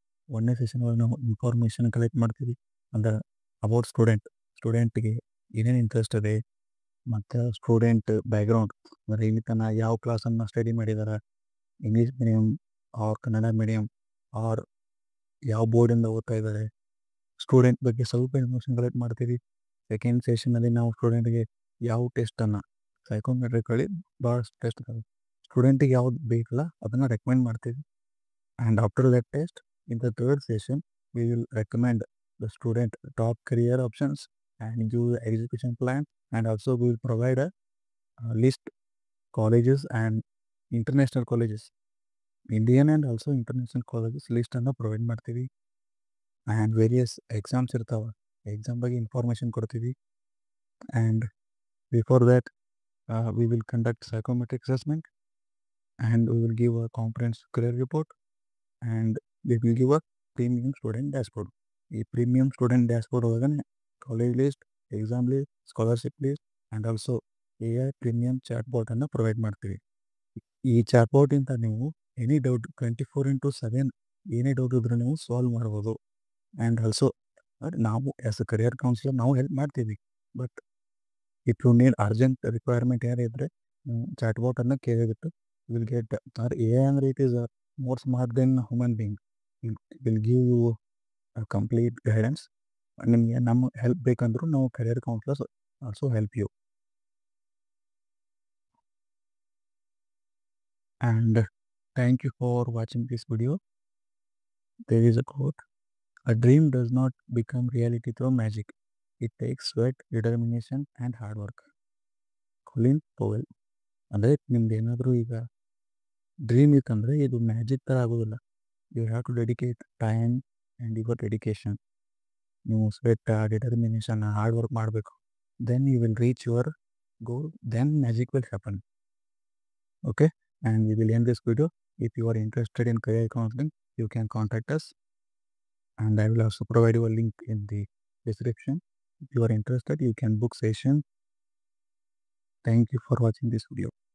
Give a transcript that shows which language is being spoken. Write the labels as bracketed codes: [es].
[kn] 1ನೇ session ಒಳಗೆ ನಾವು information collect ಮಾಡ್ತೀವಿ. ಅಂದ್ರೆ ಅಬೌಟ್ ಸ್ಟೂಡೆಂಟ್ಗೆ ಏನೇನು ಇಂಟ್ರೆಸ್ಟ್ ಇದೆ, ಮತ್ತು ಸ್ಟೂಡೆಂಟ್ ಬ್ಯಾಕ್ಗ್ರೌಂಡ್, ಅಂದರೆ ಇಲ್ಲಿ ತನಕ ಯಾವ ಕ್ಲಾಸನ್ನು ಸ್ಟಡಿ ಮಾಡಿದಾರೆ, English medium R Kannada medium R ಯಾವ ಬೋರ್ಡಿಂದ ಓದ್ತಾ ಇದ್ದಾರೆ, ಸ್ಟೂಡೆಂಟ್ ಬಗ್ಗೆ ಸ್ವಲ್ಪ ಇನ್ಫಾರ್ಮೇಷನ್ ಕಲೆಕ್ಟ್ ಮಾಡ್ತೀವಿ. ಸೆಕೆಂಡ್ ಸೆಷನಲ್ಲಿ ನಾವು ಸ್ಟೂಡೆಂಟ್ಗೆ ಯಾವ ಟೆಸ್ಟನ್ನು ಸೈಕೋಮೆಟ್ರಿಕಲ್ಲಿ ಭಾಳ ಟೆಸ್ಟ್ ಇದಾವೆ, ಸ್ಟೂಡೆಂಟಿಗೆ ಯಾವ್ದು ಬೇಕಲ್ಲ ಅದನ್ನು ರೆಕಮೆಂಡ್ ಮಾಡ್ತೀವಿ. [en] and after that test, in the third session we will recommend the student top career options and give the execution plan, and also we will provide a list colleges and international colleges, Indian and also international colleges [kn] ಲಿಸ್ಟನ್ನು provide ಮಾಡ್ತೀವಿ. And various exams ಇರ್ತಾವೆ, exam ಬಗ್ಗೆ information ಕೊಡ್ತೀವಿ. [en] And before that we will conduct psychometric assessment, and we will give a comprehensive career report, and we will give a premium student dashboard. [kn] ಈ premium student dashboard ಒಳಗನೆ college list, exam list, scholarship list and also AI premium chat ಬೋರ್ಡನ್ನು provide ಮಾಡ್ತೀವಿ. ಈ chat ಬೋರ್ಡಿಂದ ನೀವು any doubt 24/7 ಏನೇ doubt ಇದ್ರೂ ನೀವು solve ಮಾಡ್ಬೋದು. And also ನಾವು ಆ್ಯಸ್ ಅ ಕರಿಯರ್ ಕೌನ್ಸಿಲರ್ ನಾವು ಹೆಲ್ಪ್ ಮಾಡ್ತೀವಿ. [en] but if you need urgent requirement [kn] ಏನಿದ್ರೆ chat ಬೋಟನ್ನು ಕೇಳಿಬಿಟ್ಟು [en] Will get our AI ಅಂದರೆ it is more smart than human being, will give you complete guidance. [kn] ನಿಮಗೆ ನಮ್ಮ help ಬೇಕಂದ್ರೂ ನಾವು career councillors [en] Also help you. And thank you for watching this video. There is a quote, a dream does not become reality through magic. It takes sweat, determination and hard work. Colin Powell. [kn] ಅಂದರೆ ನಿಮ್ದು ಏನಾದರೂ ಈಗ dream ಇತ್ತಂದರೆ ಇದು magic ಥರ ಆಗೋದಿಲ್ಲ. [en] You have to dedicate time and your dedication. [kn] ನೀವು sweat, determination, hard work ಮಾಡಬೇಕು. [en] Then you will reach your goal, then magic will happen. Okay, and we will end this video. If you are interested in career counseling, you can contact us, and I will also provide you a link in the description. If you are interested, you can book session. Thank you for watching this video.